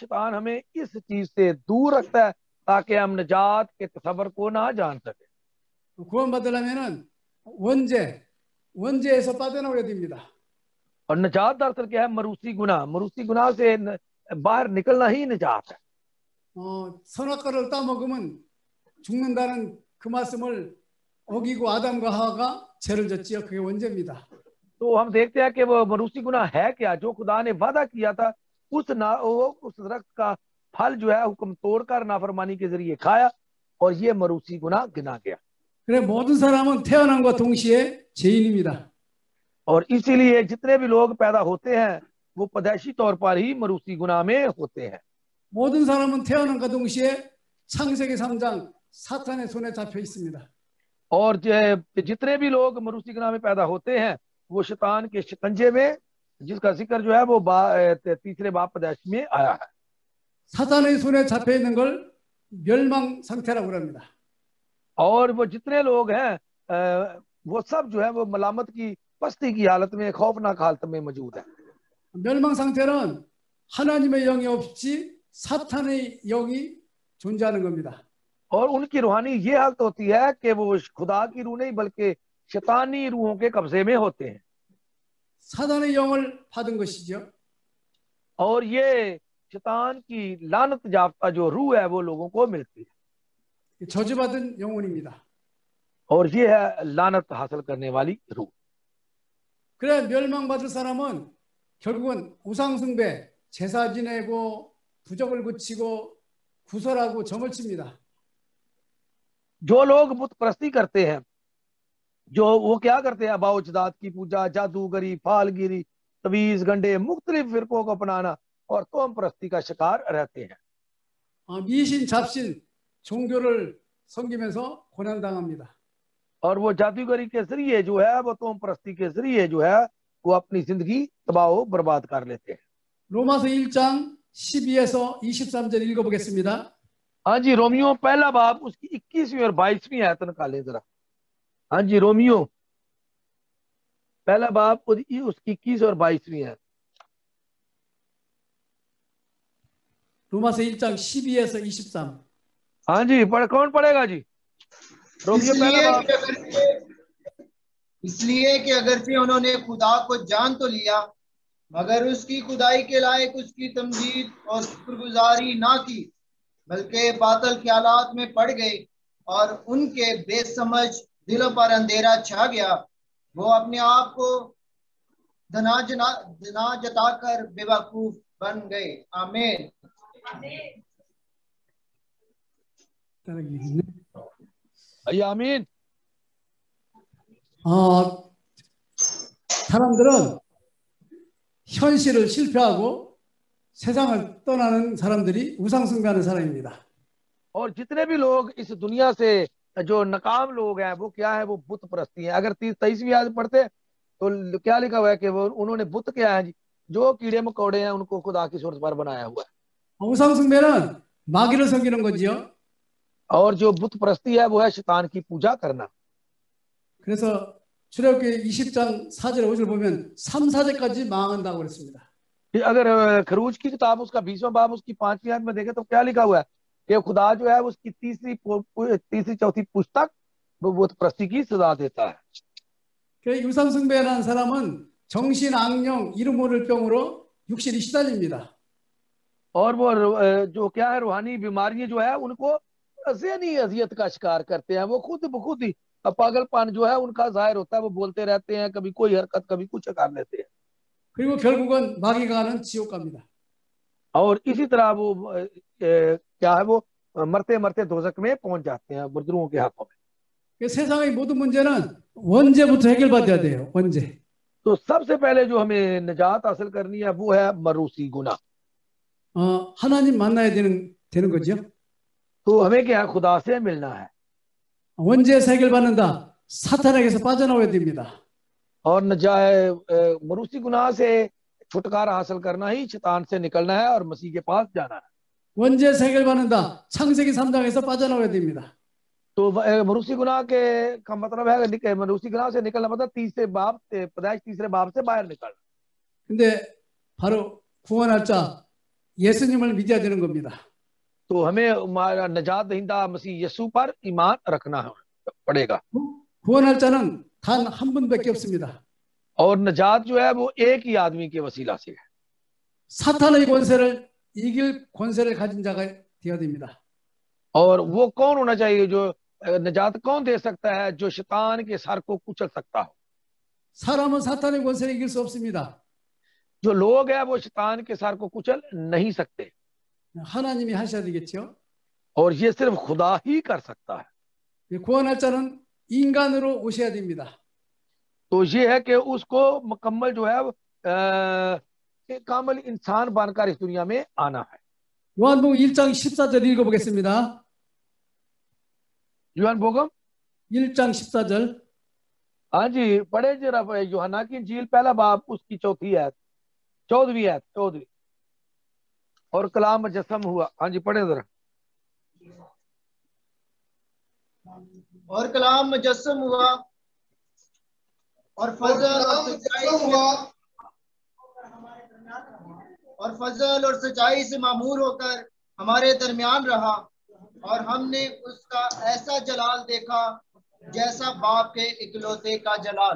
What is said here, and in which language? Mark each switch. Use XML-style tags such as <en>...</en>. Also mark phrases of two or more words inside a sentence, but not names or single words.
<ur>شیطان ہمیں اس چیز سے دور رکھتا ہے تاکہ ہم نجات کے تصور کو نہ جان سکے.</ur> <ko>구원받으려면은 원죄에서 빠져나오야 됩니다.</ko> <ur>اور نجات دراصل کیا ہے? موروثی گناہ سے باہر نکلنا ہی نجات ہے.</ur> <ko>선악과를 따먹으면 죽는다는 그 말씀을 어기고 아담과 하와가 죄를 졌지요. 그게 원죄입니다.</ko> <ur>تو ہم دیکھتے ہیں کہ وہ موروثی گناہ ہے کیا؟ جو خدا نے وعدہ کیا تھا اس درخت کا پھل جو ہے حکم توڑ کر نافرمانی کے ذریعے کھایا، اور یہ موروثی گناہ گنا گیا.</ur> <ko>그래 모든 사람은 태어남과 동시에 죄인입니다.</ko> <ur>اور اسی لیے جتنے بھی لوگ پیدا ہوتے ہیں وہ پیدائشی طور پر ہی موروثی گناہ میں ہوتے ہیں.</ur> <ko>모든 사람은 태어남과 동시에 창세기 3장 사탄의 손에 잡혀 있습니다.</ko> <ur>اور جتنے بھی لوگ موروثی گناہ میں پیدا ہوتے ہیں وہ شیطان کے شکنجے میں، جس کا ذکر جو ہے وہ تیسرے باب پیدائش میں آیا ہے.</ur> <ko>사탄의 손에 잡혀 있는 걸 멸망 상태라고 합니다.</ko> <ur>اور وہ جتنے لوگ ہیں وہ سب جو ہے وہ ملامت کی پستی کی حالت میں، خوفناک حالت میں موجود ہے.</ur> <ko>멸망 상태는 하나님의 영이 없이 사탄의 영이 존재하는 겁니다.</ko> <ur>اور ان کی روحانی یہ حالت ہوتی ہے کہ وہ خدا کی روح نہیں بلکہ شیطانی روحوں کے قبضے میں ہوتے ہیں.</ur> <ko>사탄의 영을 받은 것이죠.</ko> <ur>اور یہ شیطان کی لعنت یافتہ جو روح ہے وہ لوگوں کو ملتی ہے.</ur> <ko>저주받은 영혼입니다.</ko> <ur>اور یہ ہے لعنت حاصل کرنے والی روح.</ur> <ko>그래 멸망받을 사람은 결국은 우상숭배, 제사 지내고 부적을 붙이고 구설하고 점을 칩니다.</ko> <ur>جو لوگ بت پرستی کرتے ہیں جو وہ کیا کرتے ہیں، باؤجدات کی پوجا، جادوگری، فال گیری، تعویذ، گنڈے، مختلف فرقوں کو اپنانا اور توہم پرستی کا شکار رہتے ہیں.</ur> <ko>미신 잡신 종교를 섬기면서 고난당합니다.</ko> <ur>اور وہ جادوگری کے ذریعے جو ہے، وہ توہم پرستی کے ذریعے جو ہے، وہ اپنی زندگی تباہ برباد کر لیتے ہیں.</ur> <ko>로마서 1장 12에서 23절 읽어보겠습니다.</ko> <ur>ہاں جی، رومیوں پہلا باب اس کی 21ویں اور 22ویں آیت نکالیں ذرا. ہاں جی، رومیوں پہلا باب اس کی 21 اور 22ویں آیت.</ur> <ko>로마서 1장 12에서 23.</ko> <ur>ہاں جی، کون پڑھے گا جی؟ رومیوں پہلا باب. اس لیے کہ اگرچہ انہوں نے خدا کو جان تو لیا، مگر اس کی خدائی کے لائق اس کی تمجید اور شکرگزاری نہ کی، بلکہ باطل خیالات میں پڑ گئے اور ان کے بےسمجھ دلوں پر اندھیرا چھا گیا. وہ اپنے آپ کو دانا جتا کر بیوقوف بن گئے. आमीन। आमीन।</ur> <ko>사람들은 현실을 실패하고 세상을 떠나는 사람들이 우상숭배하는 사람입니다.</ko> <ur>اور جتنے بھی لوگ اس دنیا سے جو ناکام لوگ ہیں وہ کیا ہے، وہ بت پرستی ہیں. اگر 23ویں آیت پڑھتے تو کیا لکھا ہوا ہے کہ وہ انہوں نے بت کیا ہے جی، جو کیڑے مکوڑے ہیں ان کو خدا کی صورت پر بنایا ہوا ہے.</ur> <ko>우상숭배는 마귀를 섬기는 거지요.</ko> <ur>اور جو بت پرستی ہے وہ ہے شیطان کی پوجا کرنا.</ur> <ko>그래서 출애굽기 20장 4절 5절 보면 3, 4절까지 망한다고 그랬습니다.</ko> <ur>اگر خروج کی کتاب اس کا 20واں باب اس کی 5ویں آیت میں دیکھیں تو کیا لکھا ہوا ہے کہ خدا جو ہے اس کی تیسری چوتھی پشت تک وہ بت پرستی کی سزا دیتا ہے.</ur> <ko>우상숭배하는 사람은 정신 악령 이름 모를 병으로 육신이 시달립니다.</ko> <ur>اور وہ جو کیا ہے روحانی بیماریاں جو ہے ان کو ذہنی اذیت کا شکار کرتے ہیں. وہ خود بخود ہی پاگل پن جو ہے ان کا ظاہر ہوتا ہے۔ وہ بولتے رہتے ہیں، کبھی کوئی حرکت کبھی کچھ کر لیتے ہیں.</ur> <ko>그리고 결국은 마귀가 가는 지옥 갑니다.</ko> <ur>اور اسی طرح وہ کیا ہے، وہ مرتے مرتے دوزخ میں پہنچ جاتے ہیں بزرگوں کے ہاتھوں میں.</ur> <ko>세상의 모든 문제는 원죄부터 해결받아야 돼요. 원죄.</ko> <ur>تو سب سے پہلے جو ہمیں نجات حاصل کرنی ہے وہ ہے موروثی گناہ.</ur> <ko>하나님 만나야 되는 거죠.</ko> <ur>تو ہمیں کیا ہے، خدا سے ملنا ہے.</ur> <ko>원죄에서 해결받는다. 사탄에게서 빠져나와야 됩니다.</ko> <ur>اور موروثی گناہ سے چھٹکارا حاصل کرنا ہی شیطان سے نکلنا ہے اور مسیح کے پاس جانا ہے.</ur> <ko>원죄에서 해결받는다. 창세기 3장에서 빠져나와야 됩니다.</ko> <ur>تو موروثی گناہ کے کا مطلب ہے، موروثی گناہ سے نکلنا مطلب پیدائش تیسرے باب سے باہر نکلنا.</ur> <ko>근데 바로 구원할 자 예수님을 믿어야 되는 겁니다.</ko> <ur>تو ہمیں ہمارا نجات دہندہ مسیح یسوع پر ایمان رکھنا پڑے گا.</ur> <ko>구원할 자는 단 한 분밖에 없습니다.</ko> <ur>اور نجات جو ہے وہ ایک ہی آدمی کے وسیلہ سے ہے.</ur> <ko>사탄의 권세를 이길 권세를 가진 자가 되어야 됩니다.</ko> <ur>اور وہ کون ہونا چاہیے، جو نجات کون دے سکتا ہے، جو شیطان کے سر کو کچل سکتا ہو.</ur> <ko>사람은 사탄의 권세를 이길 수 없습니다.</ko> <ur>جو لوگ ہیں وہ شیطان کے سر کو کچل نہیں سکتے.</ur> <ko>하나님이 하셔야 되겠죠.</ko> <ur>اور یہ صرف خدا ہی کر سکتا ہے.</ur> <ko>구원할 자는 인간으로 오셔야 됩니다.</ko> <ur>تو یہ ہے کہ اس کو مکمل جو ہے کامل انسان بن کر اس دنیا میں آنا ہے.</ur> <ko>요한복음 1장 14절 읽어보겠습니다. यूहन्ना 1장 14절.</ko> <ur>ہاں جی، پڑھے ذرا یوحنا کی انجیل پہلا باب اس کی 14ویں آیت. اور کلام مجسم ہوا۔ ہاں جی، پڑھے ذرا. اور کلام مجسم ہوا اور فضل اور سچائی سے معمور ہو کر ہمارے درمیان رہا، اور ہم نے اس کا ایسا جلال دیکھا جیسا باپ کے اکلوتے کا جلال.</ur>